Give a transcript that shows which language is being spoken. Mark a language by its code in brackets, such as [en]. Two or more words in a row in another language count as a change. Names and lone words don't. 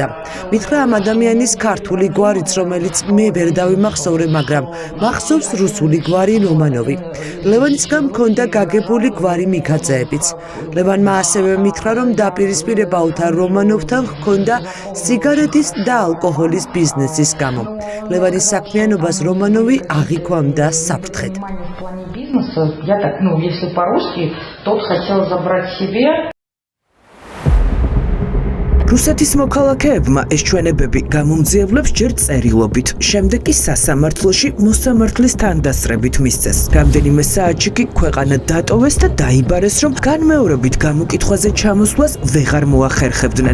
[ka] მითხრა ამ ადამიანის ქართული გვარიც, რომელიც მე ვერ დავიმახსოვრე, მაგრამ მახსოვს რუსული გვარი რომანოვი. ლევანისგან მქონდა გაგებული გვარი მიქაძეებიც. ლევანმა ასევე მითხრა, რომ დაპირისპირება ოთარ რომანოვთან ჰქონდა სიგარეტის და ალკოჰოლის ბიზნესის გამო. ლევანის საქმიანობას რომანოვი აღიქვამდა საფრთხედ. [ru] Я так, если по-русски, тот хотел забрать себе. [ka] რუსეთის მოქალაქეებმა ეს ჩვენებები გამომძიებლებს ჯერ წერილობით, შემდეგ კი სასამართლოში მოსამართლის თანდასწრებით მისცეს. რამდენიმე საათში კი ქვეყანა დატოვეს და დაიბარეს, რომ განმეორებით გამოკითხვაზე ჩამოსვლას ვეღარ მოახერხებდნენ.